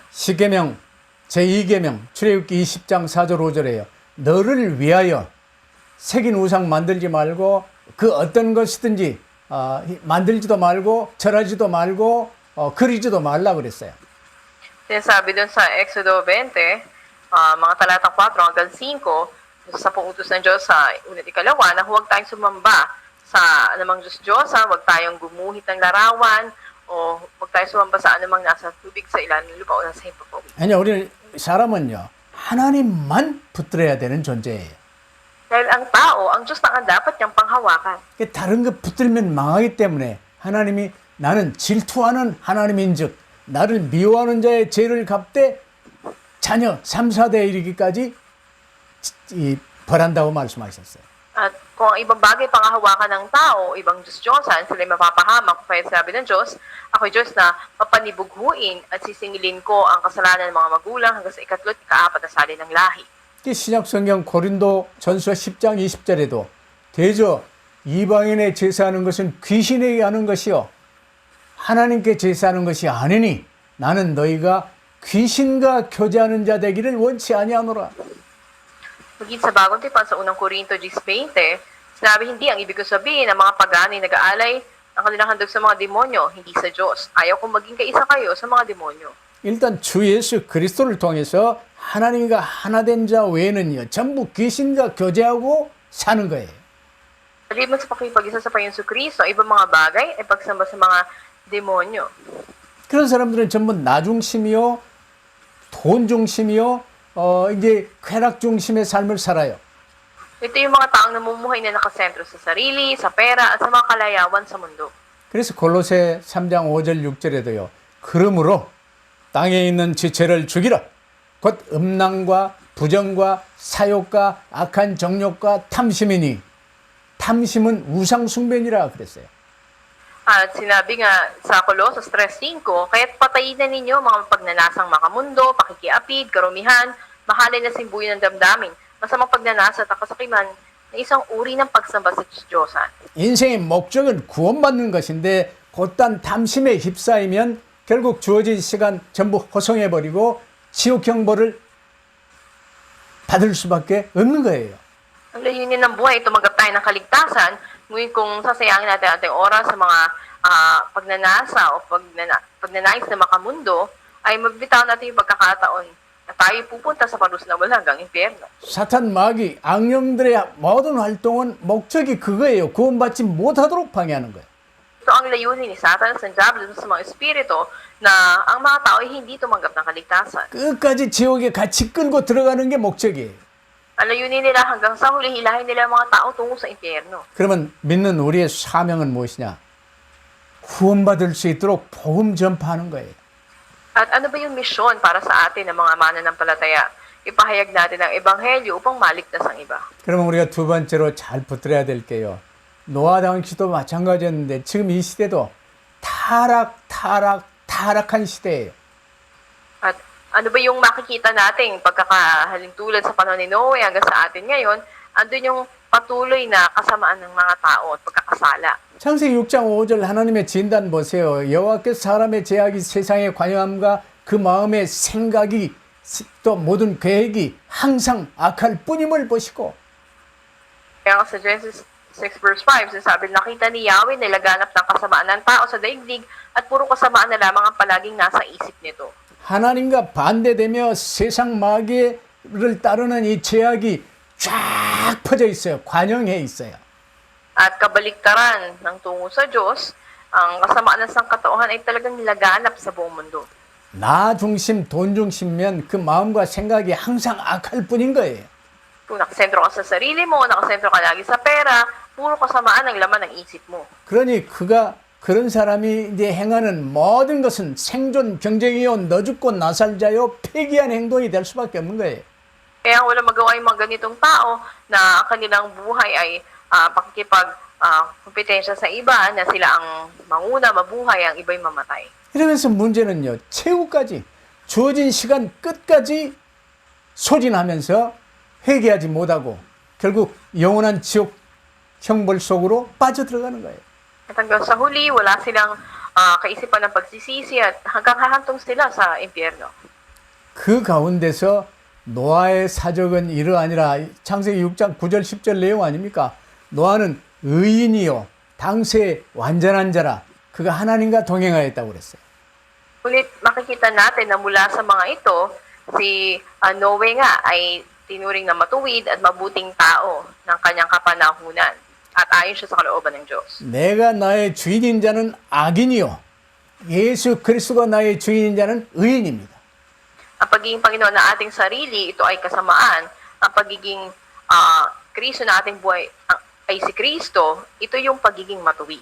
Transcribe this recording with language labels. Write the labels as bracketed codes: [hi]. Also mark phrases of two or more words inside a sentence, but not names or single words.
[ko] 십계명 제2계명 출애굽기 20장 4절 5절에요. 너를 위하여 새긴 우상 만들지 말고 그 어떤 것이든지 만들지도 말고 절하지도 말고 그리지도 말라 그랬어요. [tl] Sinasabi dun sa Exodo 20, mga talatang 4 hanggang 5, sa 10 utos ng Diyos sa una't ikalawa, na huwag tayong sumamba sa anumang Diyos-Diyosan, huwag tayong gumuhit ng larawan, o huwag tayong sumamba sa anumang nasa tubig sa ilalim ng lupa o nasa himpapawid. [ko] 아니 우리 사람은요 하나님만 붙들어야 되는 존재예요. [tl] Dahil ang tao, ang Diyos na ang dapat niyang panghawakan. [ko] 다른 거 붙들면 망하기 때문에 하나님이 나는 질투하는 하나님인즉 나를 미워하는 자의 죄를 갚되 자녀 3, 4대에 이르기까지 벌한다고 말씀하셨어요. [tl] At kung ang ibang bagay panghahawakan ng tao, ibang Diyos-Diyosan, sila mapapahamak, kaya sabi ng Diyos, ako'y Diyos na papanibughuin at sisingilin ko ang kasalanan ng mga magulang hanggang sa ikatlo at ikaapat na sali ng lahi. [ko] 신약성경 고린도 전서 10장 20절에도 대저 이방인의 제사하는 것은 귀신에게 하는 것이요 하나님께 제사하는 것이 아니니 나는 너희가 귀신과 교제하는 자 되기를 원치 아니하노라. [tl] Maging sa bagong tipan sa unang Korinto 10:20, sinabi hindi ang ibig ko sabihin ng mga pagani nag-aalay ang kanilang handog sa mga demonyo, hindi sa Diyos. Ayaw kong maging kaisa kayo sa mga demonyo. [ko] 일단 주 예수 그리스도를 통해서 하나님과 하나 된 자 외에는요, 전부 귀신과 교제하고 사는 거예요. [tl] Maliban sa pakipag-isa sa Panginoon Kristo, ibang mga bagay ay pagsamba sa mga demonyo. [ko] 그런 사람들은 전부 나 중심이요, 돈 중심이요, 이제 쾌락 중심의 삶을 살아요. [tl] Ito yung mga taong namumuhay na nakasentro sa sarili, sa pera, at sa mga kalayawan sa mundo. [ko] 그래서 골로새 3장 5절 6절에도요. 그러므로 땅에 있는 지체를 죽이라. 곧 음란과 부정과 사욕과 악한 정욕과 탐심이니 탐심은 우상 숭배니라 그랬어요. [tl] At sinabi nga sa Colossus 3:5, kaya't patayin na ninyo mga pagnanasang makamundo, pakikiapid, karumihan, mahalin na simbuyan ng damdamin, masamang pagnanasa at kasakiman na isang uri ng pagsamba sa Diyosan. [ko] 인생의 목적은 구원받는 것인데 곧단 탐심에 휩싸이면 결국 주어진 시간 전부 허송해버리고 지옥 형벌을 받을 수밖에 없는 거예요. [tl] Ang layunin ng buhay, tumanggap tayo ng kaligtasan, ngunit kung sasayangin natin ating oras sa mga pagnanasa o pagnanais na makamundo, ay magbitaw natin yung pagkakataon na tayo pupunta sa parusa na walang hanggang impyerno. [ko] 사탄 마귀 악령들의 모든 활동은 목적이 그거예요. 구원받지 못하도록 방해하는 거예요. [tl] Ito ang layunin ni Satanas ng Diablo sa mga espiritu na ang mga tao ay hindi tumanggap ng kaligtasan. [ko] 끝까지 지옥에 같이 끌고 들어가는 게 목적이에요. [tl] Ang layunin nila hanggang sa huli, hilahin nila ang mga tao tungo sa impyerno. [ko] 그러면 믿는 우리의 사명은 무엇이냐? 구원받을 수 있도록 복음 전파하는 거예요. [tl] At ano ba yung misyon para sa atin ng mga mananampalataya? Ipahayag natin ang ebanghelyo upang maligtas ang iba. [ko] 그러면 우리가 두 번째로 잘 붙들어야 될 게요. 노아 당시도 마찬가지였는데 지금 이 시대도 타락한 시대예요. [tl] At ano ba yung makikita nating pagkakahalintulad sa panahon ni Noe hanggang sa atin ngayon? Andun yung patuloy na kasamaan ng mga tao at pagkakasala. [ko] 창세기 6장 5절 하나님의 진단 보세요. 여호와께서 사람의 제약이 세상의 관여함과 그 마음의 생각이 또 모든 계획이 항상 악할 뿐임을 보시고 [tl] Kaya sa Genesis 6 verse 5, sinasabi, nakita ni Yahweh na laganap ng kasamaan ng tao sa daigdig at puro kasamaan na lamang ang palaging nasa isip nito. [ko] 하나님과 반대되며 세상 마귀를 따르는 이 제약이 쫙 퍼져 있어요. 관영해 있어요. [tl] At kabaliktaran ng tungo sa Diyos, ang kasamaan ng sangkatauhan ay talagang laganap sa buong mundo. [ko] 나 중심, 돈 중심면 그 마음과 생각이 항상 악할 뿐인 거예요. [tl] Kung nakasentro ka sa sarili mo, nakasentro ka lagi sa pera, puro kasamaan ang laman ng isip mo. [ko] 그러니 그런 사람이 이제 행하는 모든 것은 생존 경쟁이요, 너 죽고 나 살자요, 폐기한 행동이 될 수밖에 없는 거예요. [tl] Kaya wala magawa yung mga ganitong tao na kanilang buhay ay kompetensya sa iba, na sila ang manguna, mabuhay, ang iba'y mamatay. [ko] 이러면서 문제는요, 최후까지 주어진 시간 끝까지 소진하면서 회개하지 못하고 결국 영원한 지옥 형벌 속으로 빠져들어가는 거예요. [tl] At hanggang sa huli, wala silang kaisipan ng pagsisisi at hanggang hahantong sila sa impyerno. [ko] 그 가운데서 노아의 사적은 이러하니라. 창세기 6장 9절 10절 내용 아닙니까? 노아는 의인이요 당세의 완전한 자라. 그가 하나님과 동행하였다고 그랬어요. [tl] Ngunit makikita natin na mula sa mga ito, si Noe nga ay tinuring na matuwid at mabuting tao ng kanyang kapanahunan. At ayon siya sa kalooban ng Diyos. [ko] 내가 나의 주인인 자는 악인이요 예수 그리스도가 나의 주인인 자는 의인입니다. [tl] Ang pagiging Panginoon na ating sarili, ito ay kasamaan. Ang pagiging Kristo na ating buhay ay si Kristo, ito yung pagiging matuwid.